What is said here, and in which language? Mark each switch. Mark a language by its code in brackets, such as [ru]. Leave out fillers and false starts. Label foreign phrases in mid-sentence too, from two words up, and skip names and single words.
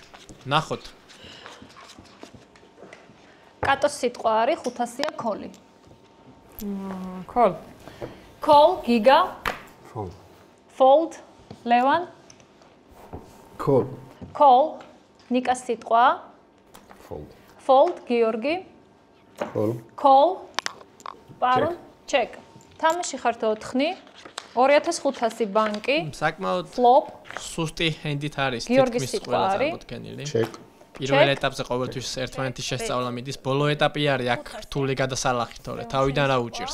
[ka] ნახოთ. კატოს სიტყვა არის 500-ია ქოლი. ქოლ. ქოლ, გიგა. [en] Fold. Fold, [ka] ლევან. [en] Call. [ka] ქოლ. ნიკას სიტყვა. [en] Fold. Fold, გიორგი. Call. Call. [ka] პარონ, check. თამაში ხართ 4, 2500 ბანკი. საკმაოდ [en] flop. [ka] სუსტი ჰენდით არის გიორგის თითქმის სიტყვა ყველა არის. წარმოდგენილი. [en] Check. [ka] პირველ ეტაპზე ყოველთვის ერთმანეთის შესწავლა მიდის, ბოლო ეტაპი არის აქ რთული გადასალახი, თორე თავიდან რა უჭირს.